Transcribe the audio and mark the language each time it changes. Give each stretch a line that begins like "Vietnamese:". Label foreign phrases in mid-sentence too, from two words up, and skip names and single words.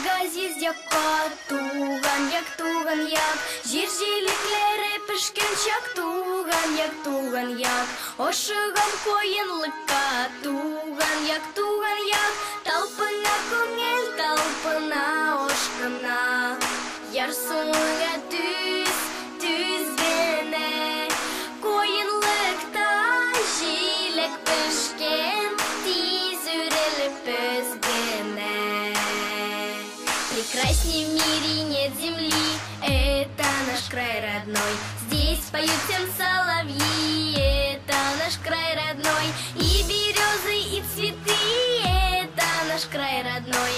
Tatar: газиз якка, туган як, жир жилекләре пешкән чак, туган як, ошыгам коенлыкка, туган як, талпына күңел, талпына ошкына, ярсуыңа түз генә, коенлыкта жилек пешкен, тиз үрелеп өзгенә.
Russian: Прекрасней в мире нет земли, это наш край родной. Здесь поют всем соловьи, это наш край родной. И березы, и цветы, это наш наш край родной.